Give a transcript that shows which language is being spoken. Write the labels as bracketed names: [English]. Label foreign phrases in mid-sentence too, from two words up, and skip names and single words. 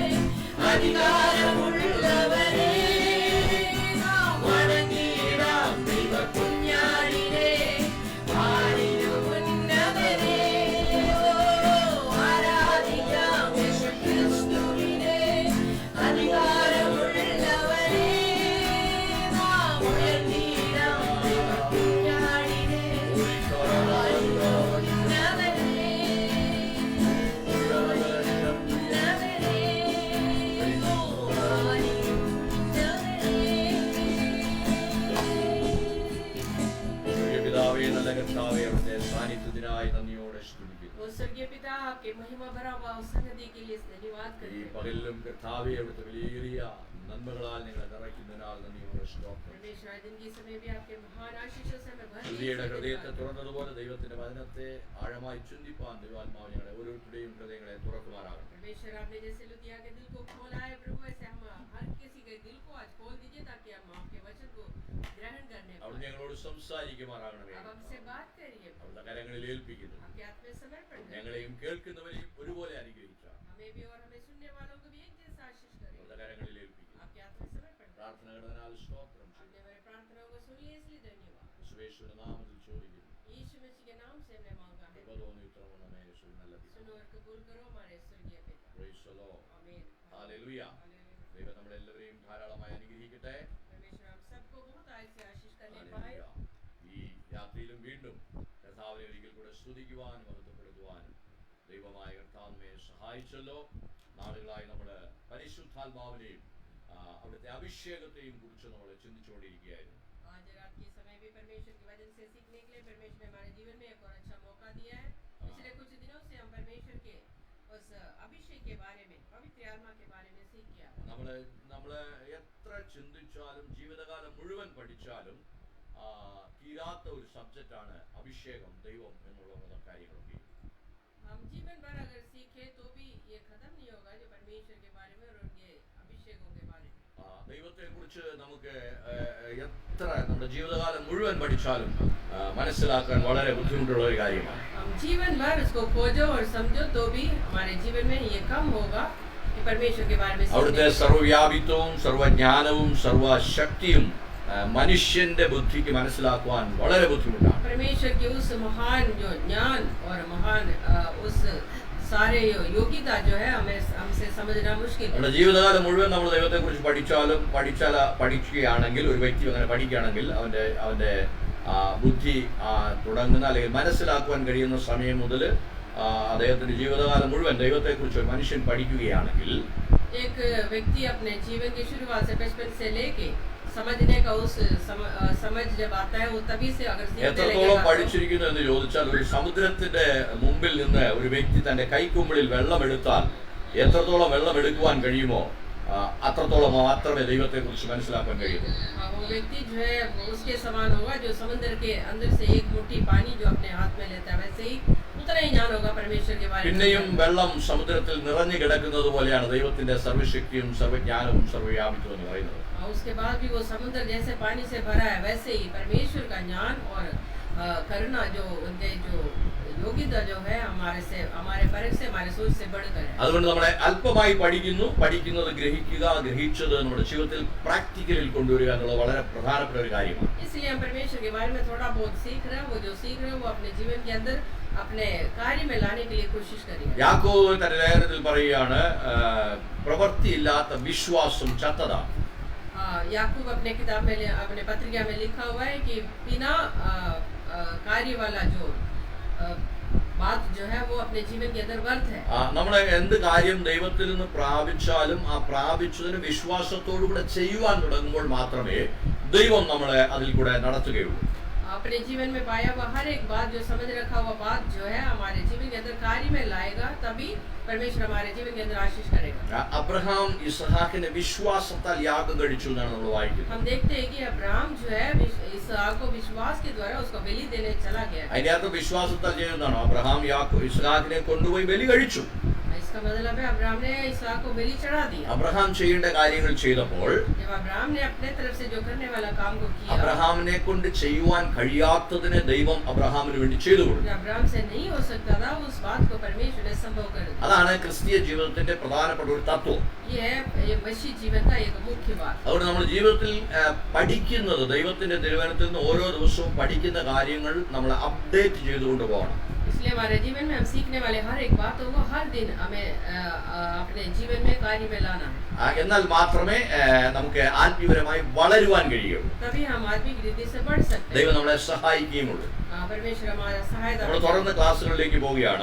[Malayalam] അധികാരമുള്ളവരെ നാം വണങ്ങിയിടാം ദൈവകുഞ്ഞാടിനെ ആരിലും ഉന്നതനെ ആരാധിക്കാം യേശുക്രിസ്തുവിനെ അധികാരമുള്ളവരെ നാം ഉയർത്തിയിടാം ദൈവകുഞ്ഞാടിനെ ആരിലും ഉന്നതനെ പിതാവേ നല്ല കർത്താവേ അവിടുത്തെ സാന്നിധ്യത്തിനായി നന്ദിയോടെ സ്തുതിക്കുന്നു [Hindi] वो स्वर्गीय पिता आपके महिमा भरा हुआ उस सन्निधि के लिए धन्यवाद [Malayalam] ഈ [Hindi] करते हैं [Malayalam] പകലിലും കർത്താവേ അവിടുത്തെ വലിയ നന്മകളാൽ നിങ്ങളെ നിറയ്ക്കുന്നതിനാൽ നന്ദിയോടെ സ്തോത്രം [Hindi] परमेश्वर आज दिन के समय भी आपके महान आशीषों से हमें भर [Malayalam] ഹൃദയയുടെ ഹൃദയത്തെ [Hindi] दीजिए [Malayalam] തുറന്നതുപോലെ ദൈവത്തിന്റെ വചനത്തെ ആഴമായി ചിന്തിപ്പാൻ ദൈവാത്മാവ് ഞങ്ങളെ ഓരോരുത്തരുടെയും ഹൃദയങ്ങളെ തുറക്കുമാറാകട്ടെ [Hindi] परमेश्वर आपने जैसे लुतिया के दिल को खोला है प्रभु ऐसे हम हर किसी के दिल को आज खोल दीजिए ताकि हम आपके वचन को ग्रहण करने [Malayalam] അവിടെ [Hindi] पाए [Malayalam] ഞങ്ങളോട് സംസാരിക്കുമാറാകണമേ [Hindi] अब हमसे बात करिए [Malayalam] അവിടുത്തെ കരങ്ങളിൽ ഏൽപ്പിക്കുന്നു [Hindi] आपके हाथ में समर्पण करें [Malayalam] ഞങ്ങളെയും കേൾക്കുന്നവരെയും ഒരുപോലെ അനുഗ്രഹിച്ച [Hindi] हमें भी और हमें सुनने वालों को भी एक जैसा आशीष करें [Malayalam] അവിടുത്തെ കരങ്ങളിൽ ഏൽപ്പിക്കുന്നു [Hindi] आपके हाथ में समर्पण करें [Malayalam] പ്രാർത്ഥനകളാൽ സ്തോത്രം [Hindi] आपने [Malayalam] ചെയ്യുന്നു [Hindi] हमारी प्रार्थनाओं को सुन लिया इसलिए धन्यवाद [Malayalam] യേശുവിന്റെ നാമത്തിൽ ചോദിക്കുന്നു [Hindi] यीशु मसीह के नाम से हमने मांगा है [Malayalam] കൃപതോന്നി ഉത്തരവുണമേ യേശുവിൻ നല്ല പിതാവേ. [Hindi] सुनो और कबूल करो हमारे स्वर्गीय पिता [English] Praise the Lord. [Hindi] आमीन [English] Hallelujah. [Hindi] हालेलुया [Malayalam] ദൈവം നമ്മളെല്ലാവരെയും ധാരാളമായി അനുഗ്രഹിക്കട്ടെ [Hindi] परमेश्वर हम सबको बहुत आय से आशीष करने पाए [English] Hallelujah. [Malayalam] ഈ യാത്രയിലും വീണ്ടും കർത്താവിനെ ഒരിക്കൽ കൂടെ സ്തുതിക്കുവാനും മഹത്വപ്പെടുത്തുവാനും ദൈവമായ കർത്താവിനെ സഹായിച്ചല്ലോ. നാളുകളായി നമ്മൾ പരിശുദ്ധാത്മാവിനെയും അവിടുത്തെ അഭിഷേകത്തെയും കുറിച്ച് നമ്മൾ ചിന്തിച്ചുകൊണ്ടിരിക്കുകയായിരുന്നു. [Hindi] आज रात के समय भी परमेश्वर के वचन से सीखने के लिए परमेश्वर ने हमारे जीवन में एक और अच्छा मौका दिया है। पिछले कुछ दिनों से हम परमेश्वर के उस अभिषेक के बारे में पवित्र आत्मा के बारे में सीख गया। [Malayalam] നമ്മൾ എത്ര ചിന്തിച്ചാലും ജീവിതകാലം മുഴുവൻ പഠിച്ചാലും തീരാത്ത ഒരു സബ്ജക്റ്റാണ് അഭിഷേകം, ദൈവം എന്നുള്ള കാര്യങ്ങളൊക്കെ. [Hindi] हम जीवन भर अगर सीखे तो भी ये खत्म नहीं होगा जो परमेश्वर के बारे में और उनके अभिषेकों के बारे में। [Malayalam] ദൈവത്തെ കുറിച്ച് നമുക്ക് എത്ര നമ്മുടെ ജീവിതകാലം മുഴുവൻ പഠിച്ചാലും മനസ്സിലാക്കാൻ വളരെ ബുദ്ധിമുട്ടുള്ള ഒരു കാര്യമാണ്. [Hindi] हम जीवन भर उसको खोजो और समझो तो भी हमारे जीवन में ये कम होगा कि परमेश्वर के बारे में [Malayalam] അവിടുത്തെ സർവ്വവ്യാപിത്വവും സർവ്വജ്ഞാനവും സർവ്വശക്തിയും മനുഷ്യന്റെ ബുദ്ധിക്ക് മനസ്സിലാക്കുവാൻ വളരെ ബുദ്ധിമുട്ടാണ്. [Hindi] परमेश्वर की उस महान जो ज्ञान और महान उस सारे योग्यता जो है हमें हमसे समझना मुश्किल है। [Malayalam] നമ്മുടെ ജീവിതകാലം മുഴുവൻ നമ്മൾ ദൈവത്തെക്കുറിച്ച് പഠിക്കുകയാണെങ്കിൽ, ഒരു വ്യക്തി അങ്ങനെ പഠിക്കുകയാണെങ്കിൽ അവന്റെ ബുദ്ധി തുടങ്ങുന്ന അല്ലെങ്കിൽ മനസ്സിലാക്കുവാൻ കഴിയുന്ന സമയം മുതൽ അദ്ദേഹത്തിന്റെ ജീവിതകാലം മുഴുവൻ ദൈവത്തെക്കുറിച്ച് ഒരു മനുഷ്യൻ പഠിക്കുകയാണെങ്കിൽ [Hindi] एक व्यक्ति अपने जीवन की शुरुआत से बचपन से लेके समझने का उस समझ जब आता है वो तभी से अगर [Malayalam] എത്രത്തോളം പഠിച്ചിരിക്കുന്നു എന്ന് ചോദിച്ചാൽ, ഒരു സമുദ്രത്തിന്റെ മുമ്പിൽ നിന്ന് ഒരു വ്യക്തി തന്റെ കൈക്കുമ്പിളിൽ വെള്ളമെടുത്താൽ എത്രത്തോളം വെള്ളം എടുക്കുവാൻ കഴിയുമോ അത്രത്തോളം മാത്രമേ ദൈവത്തെക്കുറിച്ച് മനസ്സിലാക്കാൻ കഴിയുള്ളൂ. [Hindi] वो व्यक्ति जो है उसके समान होगा जो समुद्र के अंदर से एक मुट्ठी पानी जो अपने हाथ में लेता है, वैसे ही उतना ही ज्ञान होगा परमेश्वर के बारे में। [Malayalam] പിന്നെയും വെള്ളം സമുദ്രത്തിൽ നിറഞ്ഞു കിടക്കുന്നത് പോലെയാണ് ദൈവത്തിന്റെ സർവ്വശക്തിയും സർവ്വജ്ഞാനവും സർവ്വവ്യാപിത്വം എന്ന് പറയുന്നത്. [Hindi] उसके बाद भी वो समुद्र जैसे पानी से भरा है, वैसे ही परमेश्वर का ज्ञान और करना, जो उनके जो योग्यता जो है हमारे परख से, हमारे सोच से बढ़कर है। [Malayalam] അതുകൊണ്ട് നമ്മളെ അല്പമായി പഠിക്കുന്നത് ഗ്രഹിച്ചത് നമ്മുടെ ജീവിതത്തിൽ പ്രാക്ടിക്കലിൽ കൊണ്ടുവരിക എന്നുള്ളത് വളരെ പ്രധാനപ്പെട്ട ഒരു കാര്യമാണ്. [Hindi] इसलिए हम परमेश्वर के बारे में थोड़ा बहुत सीख रहे हैं, वो जो सीख रहे हैं वो अपने जीवन के अंदर अपने कार्य में लाने के लिए कोशिश करेंगे. [Malayalam] യാക്കോബ് തന്റെ ലേഖനത്തിൽ പറയുകയാണ്, പ്രവൃത്തിയില്ലാത്ത വിശ്വാസം ചത്തതാണ്. [Hindi] याकूब अपने किताब में, अपने पत्रिका में लिखा हुआ है कि बिना कार्य वाला जो बात जो है वो अपने जीवन के अंदर व्यर्थ है. [Malayalam] നമ്മൾ എന്ത് കാര്യം ദൈവത്തിൽ നിന്ന് പ്രാപിച്ചാലും ആ പ്രാപിച്ചതിന് വിശ്വാസത്തോടു കൂടെ ചെയ്യുവാൻ തുടങ്ങുമ്പോൾ മാത്രമേ ദൈവം നമ്മളെ അതിൽ കൂടെ നടത്തുകയുള്ളൂ. [Hindi] अपने जीवन में पाया हुआ हर एक बात, जो समझ रखा हुआ बात जो है हमारे जीवन के अंदर कार्य में लाएगा, तभी परमेश्वर हमारे जीवन के अंदर आशीष करेगा. [Malayalam] അബ്രഹാം ഇസ്ഹാക്കിനെ വിശ്വാസത്താൽ യാഗം കഴിച്ചു എന്നാണ് നമ്മൾ വായിക്കുന്നത്. [Hindi] हम देखते हैं कि अब्राहम जो है इसहाक को विश्वास के द्वारा उसको बलि देने चला गया. [Malayalam] അതിന്റെ അർത്ഥം വിശ്വാസത്താൽ ചെയ്യുന്നതാണ്. അബ്രഹാം ഇസ്ഹാക്കിനെ കൊണ്ടുപോയി ബലി കഴിച്ചു. [Hindi] इसका मतलब है अब्राहम ने इसहाक को बलि चढ़ा दिया. [Malayalam] അബ്രഹാം ചെയ്യേണ്ട കാര്യങ്ങൾ ചെയ്തപ്പോൾ, [Hindi] जब अब्राहम ने अपने तरफ से जो करने वाला काम को किया, [Malayalam] അബ്രഹാമിനെ കൊണ്ട് ചെയ്യുവാൻ കഴിയാത്തതിനെ ദൈവം അബ്രഹാമിന് വേണ്ടി ചെയ്തു കൊടുത്തു. [Hindi] अब्राहम से नहीं हो सकता था, उस बात को परमेश्वर ने संभव कर दिया. [Malayalam] അതാണ് ക്രിസ്തീയ ജീവിതത്തിന്റെ പ്രധാനപ്പെട്ട ഒരു തത്വം. [Hindi] ये मसीह जीवन का एक मुख्य बात. [Malayalam] അതുകൊണ്ട് നമ്മൾ ജീവിതത്തിൽ പഠിക്കുന്നത്, ദൈവത്തിന്റെ തിരുവചനത്തിൽ നിന്ന് ഓരോ ദിവസവും പഠിക്കുന്ന കാര്യങ്ങൾ നമ്മൾ അപ്ഡേറ്റ് ചെയ്തുകൊണ്ട് പോകണം. [Hindi] इसलिए हमारे जीवन में हम सीखने वाले हर एक बातों को हर दिन हमें अपने जीवन में कार्य में लाना है. [Malayalam] എന്നാൽ മാത്രമേ നമുക്ക് ആത്മീയപരമായി വളരുവാൻ കഴിയുള്ളൂ. [Hindi] तभी हम आत्मिक रीति से बढ़ सकते हैं. [Malayalam] ദൈവം നമ്മളെ സഹായിക്കുകയുമുള്ളൂ. [Hindi] परमेश्वर हमारा सहायता. [Malayalam] നമ്മൾ തുടർന്ന് ക്ലാസ്സുകളിലേക്ക് പോവുകയാണ്.